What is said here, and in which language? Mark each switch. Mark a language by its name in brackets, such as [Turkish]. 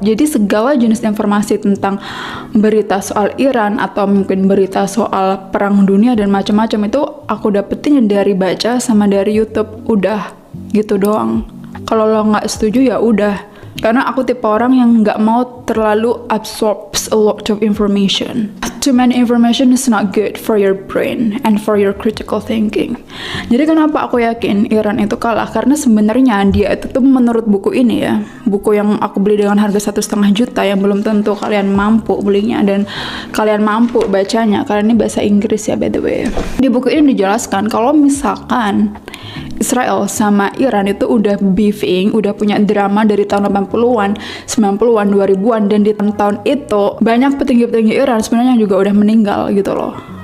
[Indonesian] Jadi segala jenis informasi tentang berita soal Iran atau mungkin berita soal perang dunia dan macam-macam itu aku dapetin dari baca sama dari YouTube. Udah gitu doang. Kalau lo nggak setuju ya udah, karena aku tipe orang yang nggak mau terlalu [English] absorbs a lot of information. Too many information is not good for your brain and for your critical thinking. [Indonesian] Jadi kenapa aku yakin Iran itu kalah? Karena sebenarnya dia itu tuh menurut buku ini ya, buku yang aku beli dengan harga 1,5 juta yang belum tentu kalian mampu belinya dan kalian mampu bacanya. Kalian ini bahasa Inggris ya [English] by the way. [Indonesian] Di buku ini dijelaskan kalau misalkan Israel sama Iran itu udah beefing, udah punya drama dari tahun 80-an, 90-an, 2000-an, dan di tahun itu banyak petinggi-petinggi Iran sebenarnya juga udah meninggal gitu loh.